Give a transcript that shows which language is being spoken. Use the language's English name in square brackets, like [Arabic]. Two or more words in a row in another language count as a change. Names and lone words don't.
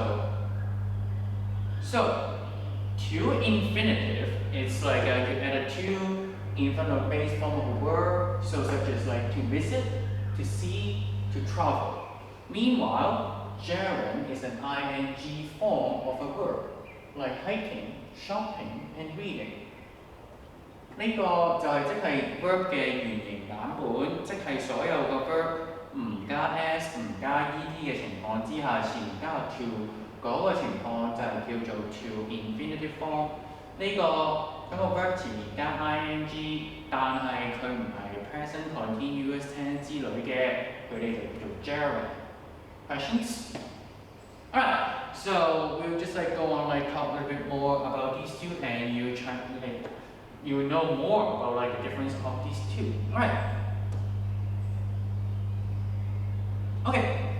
[English] So two infinitive it's you add a two in front of base form of a verb. So such as to visit, to see, to travel. Meanwhile, gerund is an ing form of a verb, like hiking, shopping, and reading. [Cantonese] 呢個就係即係 verb 嘅原型版本，即係所有個 verb 唔加 s 唔加 ed 嘅情況之下，前加個 to 嗰個情況就係叫做 [English] to infinitive form。 [Cantonese] 呢個 verb 前面加 ing，但係佢唔係 [English] present continuous tense [Cantonese] 之類嘅，佢哋就叫做 gerund。Questions? [English] Alright, so we'll just go on talk a little bit more about these two, and you will know more about the difference of these two. Alright. Okay.